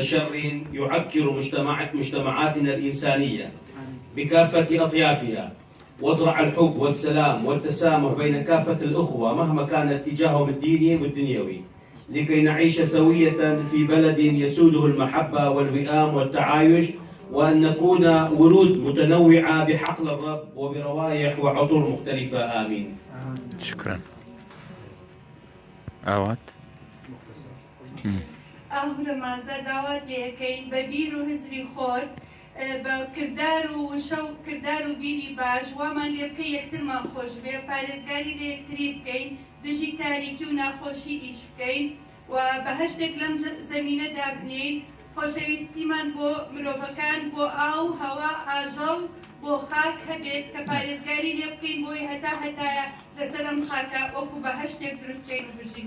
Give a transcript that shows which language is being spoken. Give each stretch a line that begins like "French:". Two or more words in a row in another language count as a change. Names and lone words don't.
Arabic: شر يعكر مجتمعاتنا الإنسانية بكافة أطيافها، وازرع الحب والسلام والتسامح بين كافة الأخوة مهما كان اتجاههم الديني والدنيوي، لكي نعيش سوية في بلد يسوده المحبة والوئام والتعايش، وأن نكون ورود متنوعة بحقل الرب وبروائح وعطور مختلفة. آمين. شكرا.
Central Kurdish: ئاوات ئاهورە مازدا داوات لێەکەین بە بیر و هزری خۆر بە کردار و شەو کردار و بیری باش وامان لێ بکەی یەکترمان خۆش بێ پارێزگاری لە یەکتری بکەین دژی تاریکی و ناخۆشی ئیش بکەین و بە هەشتێک لەم زەمینەدا بنین خۆشەویستیمان بۆ مرۆڤەکان بۆ ئاو هەوا ئاژەڵ بۆ خاک هەبێت کە پارێزگاری لێ بکەین بۆی هەتایە لەسەر ئەم خاکە وەکو بە هەشتێک دروستکەین و بژین.